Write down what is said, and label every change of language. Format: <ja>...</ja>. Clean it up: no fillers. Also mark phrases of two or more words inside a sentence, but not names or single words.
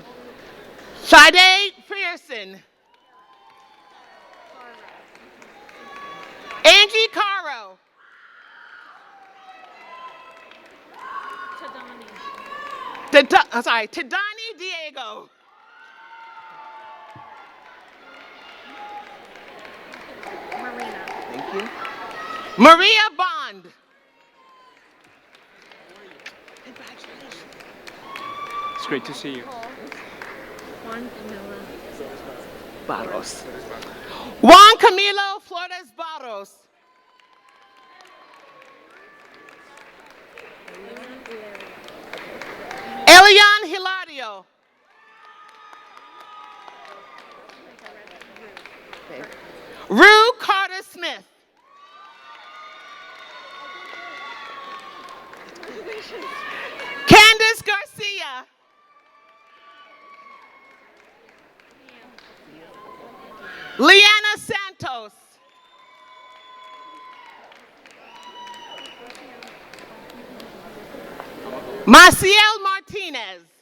<en>Sade Frierson. Angie Caro. Tadani Diego. Thank you. Maria Bond. It's great to see you. Barros. Juan Camilo Flores Barros. Elian Hilario. Rue Carter Smith. Candace Garcia. Leanna Santos. Maciel Martinez.</en>